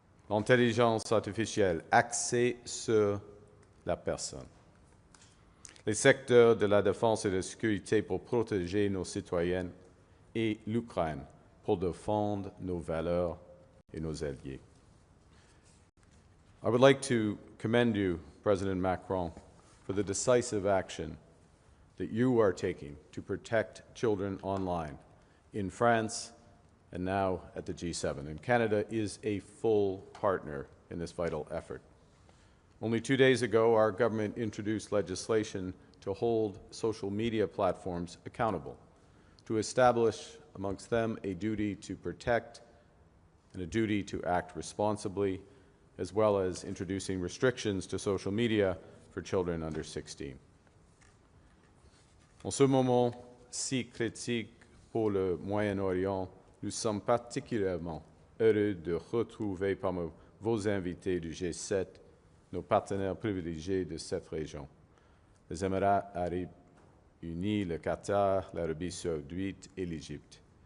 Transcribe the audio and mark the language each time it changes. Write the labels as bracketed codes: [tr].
[fr] L'intelligence artificielle axée sur la personne. Les secteurs de la défense et de la sécurité pour protéger nos citoyennes et l'Ukraine pour défendre nos valeurs et nos alliés. [en] I would like to commend you, President Macron, for the decisive action that you are taking to protect children online in France and now at the G7. And Canada is a full partner in this vital effort. Only 2 days ago, our government introduced legislation to hold social media platforms accountable, to establish amongst them a duty to protect and a duty to act responsibly, as well as introducing restrictions to social media for children under 16. [fr] En ce moment si critique pour le Moyen-Orient, nous sommes particulièrement heureux de retrouver parmi vos invités du G7 nos partenaires privilégiés de cette région, les Émirats arabes unis, le Qatar, l'Arabie saoudite et l'Égypte.